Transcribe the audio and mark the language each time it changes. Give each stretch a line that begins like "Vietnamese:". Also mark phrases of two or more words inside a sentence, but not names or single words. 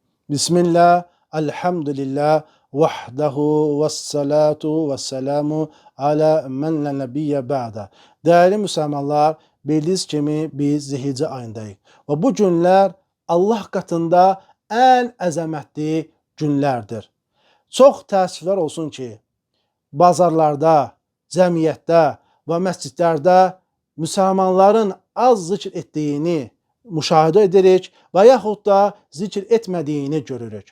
Arabic: بسم الله، الحمد لله وحده والصلاة والسلام على من لا نبي بعده.
Turkish: Değerli Müslümanlar, bildiğiniz kimi biz Zilhicce ayındayıq.
Azerbaijani: Və bu günlər Allah qatında ən əzəmətli günlərdir. Çox təəssüflər olsun ki, bazarlarda, cəmiyyətdə və məscidlərdə müsəlmanların az zikr etdiyini müşahidə edirik və yaxud da zikr etmədiyini görürük.